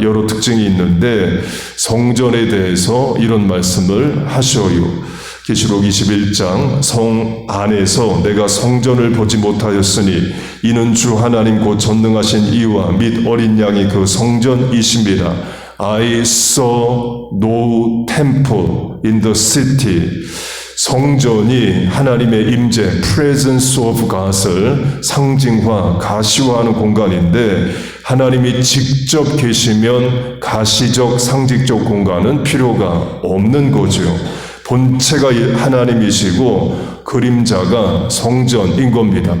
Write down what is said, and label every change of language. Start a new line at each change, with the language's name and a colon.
Korean: 여러 특징이 있는데 성전에 대해서 이런 말씀을 하셔요. 계시록 21장 성 안에서 내가 성전을 보지 못하였으니 이는 주 하나님 곧 전능하신 이와 및 어린 양이 그 성전이심이라.
English: I saw no temple in the city.
Korean: 성전이 하나님의 임재, presence of God 을 상징화, 가시화하는 공간인데 하나님이 직접 계시면 가시적, 상징적 공간은 필요가 없는 거죠. 본체가 하나님이시고 그림자가 성전인 겁니다.